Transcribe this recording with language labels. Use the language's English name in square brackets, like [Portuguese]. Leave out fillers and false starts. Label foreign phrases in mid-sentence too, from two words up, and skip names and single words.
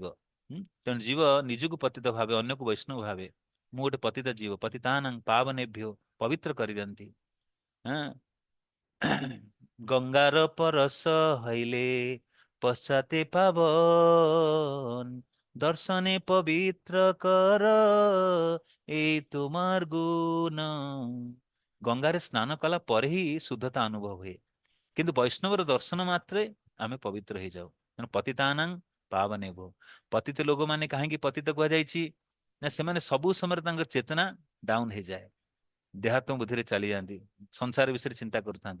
[Odia] ତେଣୁ ଜୀବ ନିଜକୁ ପତିତ ଭାବେ, ଅନ୍ୟକୁ ବୈଷ୍ଣବ ଭାବେ। ମୁଁ ଗୋଟେ ପତିତ ଜୀବ, [Sanskrit] ପତିତାନାଂ ପାବନେଭ୍ୟୋ, [Odia] ପବିତ୍ର କରିଦିଅନ୍ତି। [Bangla] গঙ্গার পরশ হইলে পশ্চাতে পাবন, দর্শনে পবিত্র কর এই তোমার গুণ। [Odia] ଗଙ୍ଗାରେ ସ୍ନାନ କଲା ପରେ ହିଁ ଶୁଦ୍ଧତା ଅନୁଭବ ହୁଏ, କିନ୍ତୁ ବୈଷ୍ଣବର ଦର୍ଶନ ମାତ୍ରେ ଆମେ ପବିତ୍ର ହେଇଯାଉ। ତେଣୁ [Sanskrit] ପତିତାନାଂ ପାବନେଭ୍ୟୋ। [Odia] ପତିତ ଲୋକମାନେ କାହିଁକି ପତିତ କୁହାଯାଇଛି? ନା ସେମାନେ ସବୁ ସମୟରେ ତାଙ୍କର ଚେତନା ଡାଉନ ହେଇଯାଏ, ଦେହାତ୍ମ ବୁଦ୍ଧିରେ ଚାଲିଯାଆନ୍ତି, ସଂସାର ବିଷୟରେ ଚିନ୍ତା କରୁଥାନ୍ତି।